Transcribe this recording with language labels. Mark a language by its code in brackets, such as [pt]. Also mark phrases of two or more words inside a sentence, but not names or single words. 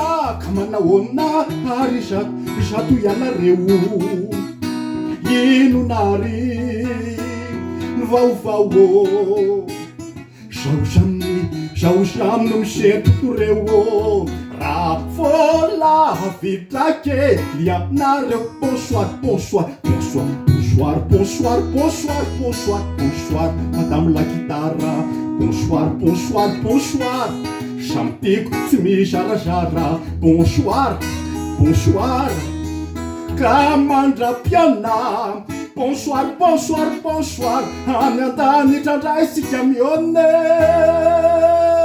[mg] Ka manahoana ary zato ianareo. Inonary no vaovao, zaozano misetoto reo. Raha vola vitrake ianareo. [fr] Bonsoir, bonsoir, bonsoir, bonsoir, bonsoir, bonsoir, bonsoir, bonsoir, madame la guitare. Bonsoir, bonsoir, bonsoir, [mg] samy tiako tsy misarasara. [fr] Bonsoir, bonsoir, [mg] ka mandra-piana. [fr] Bonsoir, bonsoir, bonsoir, [mg] any an-tany trandray sika mione.